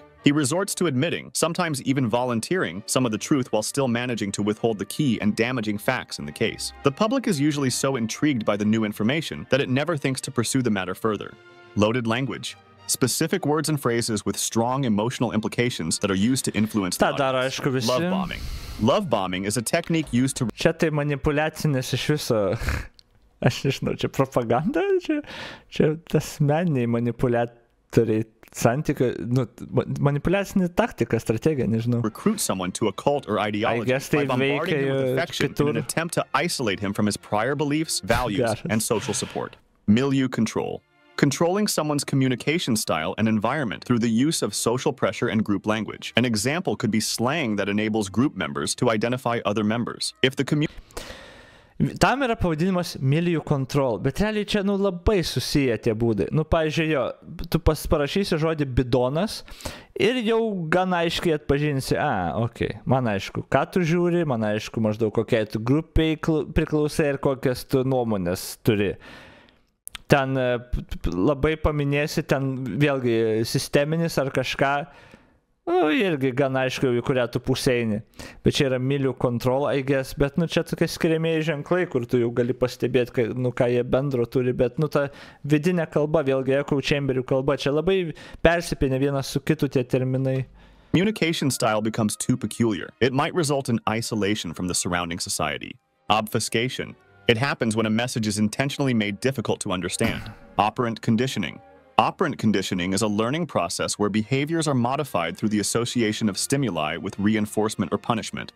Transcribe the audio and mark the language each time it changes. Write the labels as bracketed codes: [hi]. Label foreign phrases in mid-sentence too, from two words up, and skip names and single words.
[en] He resorts to admitting, sometimes even volunteering, some of the truth while still managing to withhold the key and damaging facts in the case. The public is usually so intrigued by the new information that it never thinks to pursue the matter further. Loaded language. Specific words and phrases with strong emotional implications that are used to influence the audience. Love bombing. Love bombing is a technique used to... [lt] Čia tai manipuliacinis iš viso... Aš nežinau, čia propaganda, čia tas meniniai manipuliatoriai santykio, manipuliacinė taktika, strategija, nežinau. [en] Recruit someone to a cult or ideology by bombarding him with affection in an attempt to isolate him from his prior beliefs, values, and social support. Milieu control. Controlling someone's communication style and environment through the use of social pressure and group language. An example could be slang that enables group members to identify other members. If the [lt] Tam yra pavadinimas [en] milių control, [lt] bet realiai čia, labai susiję tie būdai. Pavyzdžiui, tu parašysi žodį bidonas ir jau gan aiškiai atpažinsi, man aišku, ką tu žiūri, man aišku, maždaug kokiai tu grupiai priklausai ir kokias tu nuomonės turi. Ten labai paminėsi, ten vėlgi sisteminis ar kažką, irgi gan aišku, į kurią tu pusę eini. Bet čia yra [en] milių control, I guess, [lt] bet čia tokie skiriamieji ženklai, kur tu jau gali pastebėti, ką jie bendro turi, bet ta vidinė kalba, vėlgi [en] echo chamberių [lt] kalba, čia labai persipinę vienas su kitu tie terminai. [en] Communication style becomes too peculiar. It might result in isolation from the surrounding society. Obfuscation. It happens when a message is intentionally made difficult to understand. Operant conditioning. Operant conditioning is a learning process where behaviors are modified through the association of stimuli with reinforcement or punishment.